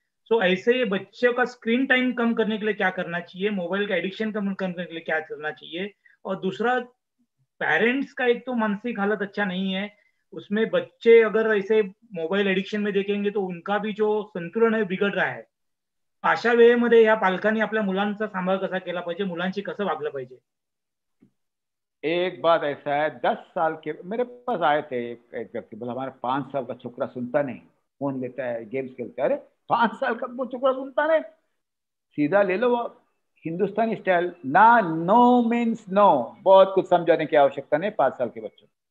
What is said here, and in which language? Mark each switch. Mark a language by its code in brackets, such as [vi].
[hi] सो ऐसे बच्चों का स्क्रीन टाइम कम करने के लिए क्या करना चाहिए, मोबाइल का एडिक्शन कम करने के लिए क्या करना चाहिए। और दूसरा, पेरेंट्स का एक तो मानसिक हालत अच्छा नहीं है, उसमें बच्चे अगर ऐसे मोबाईल एडिक्शन में देखेंगे तो उनका भी जो संतुलन आहे बिघड रहा है. [mr] अशा वेळेमध्ये या पालकांनी आपल्या मुलांचा सांभाळ कसा केला पाहिजे, मुलांशी कसं वागलं पाहिजे? [hi] एक बात ऐसा है, 10 साल के मेरे पास आए थे एक व्यक्ति, बोला हमारा 5 साल का छोकरा सुनता नहीं, फोन लेता है, गेम्स खेलता है. अरे 5 साल का वो छोकरा सुनता नहीं, सीधा ले लो वो हिंदुस्तानी स्टाइल, ना [en] no means no, [hi] बहुत कुछ समझाने की आवश्यकता नहीं 5 साल के बच्चों.